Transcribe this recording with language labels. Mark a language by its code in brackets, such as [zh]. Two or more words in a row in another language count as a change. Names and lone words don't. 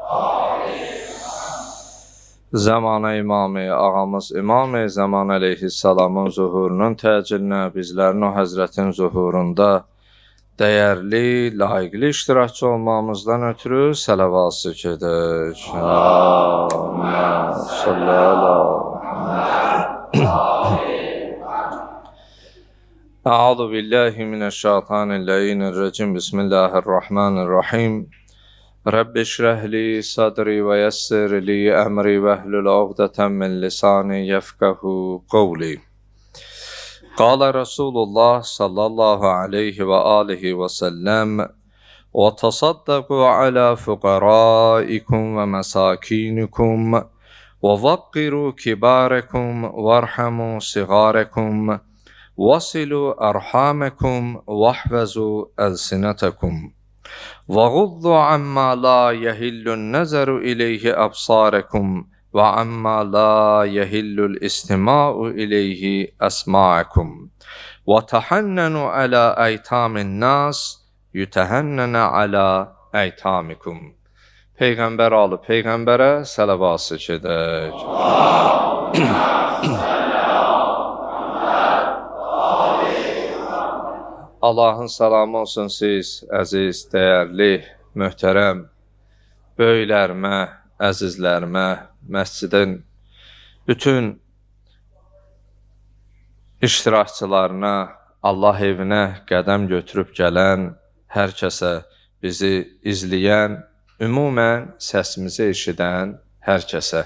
[az] Zamanə imamı, ağamız İmam-ı Zaman əleyhissalamın zuhurunun təcilinə, bizlərin o həzrətin zuhurunda dəyərli, layiqli iştirakçı olmamızdan ötürü sələvatı çəkək. [ar] اللهم صل على محمد. أعوذ بالله من الشيطان الرجيم. بسم الله الرحمن الرحيم. رب اشرح لي صدري ويسر لي أمري واحلل عقدة من لساني يفقهوا قولي. قال رسول الله صلى الله عليه وآله وسلم وتصدقوا على فقرائكم ومساكينكم ووقروا كباركم وارحموا صغاركم وصلوا أرحامكم واحفظوا ألسنتكم." وَغُضُّوا عَمَّا لَا يَحِلُّ النَّظَرُ إِلَيْهِ أَبْصَارَكُمْ وَعَمَّا لَا يَحِلُّ الِاسْتِمَاعُ إِلَيْهِ أَسْمَاعَكُمْ وَتَحَنَّنُوا عَلَى أَيْتَامِ النَّاسِ يُتَحَنَّنَ عَلى أَيْتَامِكُمْ. [az] Peyğəmbər alıb, Peyğəmbərə sələvatı çəkək. Allahın salamı olsun siz, əziz, dəyərli, möhtərəm, böyüklərimə, əzizlərimə, məscidin bütün iştirakçılarına, Allah evinə qədəm götürüb gələn hər kəsə, bizi izləyən, ümumən səsimizi eşidən hər kəsə.